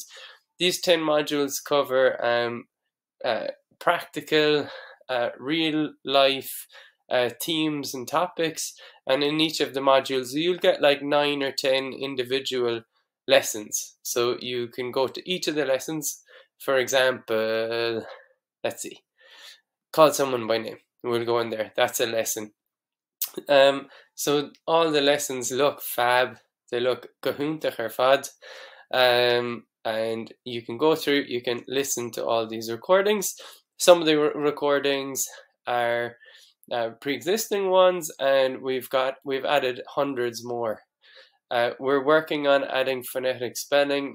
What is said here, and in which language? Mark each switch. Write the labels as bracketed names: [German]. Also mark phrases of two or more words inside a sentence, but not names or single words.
[English] These 10 modules cover practical, real life themes and topics, and in each of the modules you'll get like 9 or 10 individual lessons. So you can go to each of the lessons. For example, let's see, call someone by name. We'll go in there. That's a lesson. So all the lessons look fab. They look [Irish] cahuntach ar fad. [English] And you can go through, you can listen to all these recordings. Some of the recordings are pre-existing ones, and we've added hundreds more. We're working on adding phonetic spelling.